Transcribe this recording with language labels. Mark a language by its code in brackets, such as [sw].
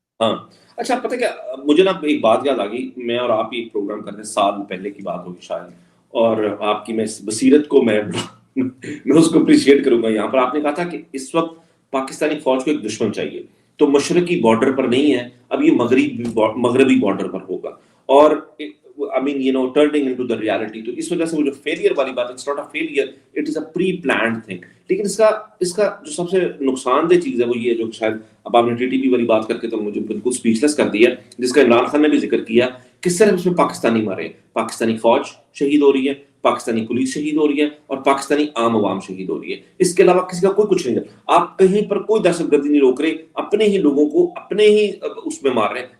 [ur] ہاں اچھا, پتہ کیا مجھے نا ایک بات یاد آ گئی, میں اور آپ ایک پروگرام کرتے سال پہلے کی بات ہوگی شاید, اور آپ کی میں بصیرت کو میں اس کو اپریشیٹ کروں گا یہاں پر. آپ نے کہا تھا کہ اس وقت پاکستانی فوج کو ایک دشمن چاہیے, تو مشرقی بارڈر پر نہیں ہے, اب یہ مغربی بارڈر پر ہوگا. [en] اور I mean, you know, turning into the reality. [ur] تو اس وجہ سے وہ جو [en] failure [ur] والی بات ہے, [en] it's not a failure, it is a pre-planned thing. [ur] لیکن اس کا جو سب سے نقصان دہ چیز ہے وہ یہ ہے, جو شاید اب آپ نے TTP والی بات کر کے تو مجھے بالکل اسپیچلیس کر دیا, جس کا عمران خان نے بھی ذکر کیا, کس طرح اس میں پاکستانی مارے, پاکستانی فوج شہید ہو رہی ہے, پاکستانی پولیس شہید ہو رہی ہے, اور پاکستانی عام عوام شہید ہو رہی ہے. اس کے علاوہ کسی کا کوئی کچھ نہیں ہے. آپ کہیں پر کوئی دہشت گردی نہیں روک رہے, اپنے ہی لوگوں کو اپنے ہی اس میں مار رہے ہیں.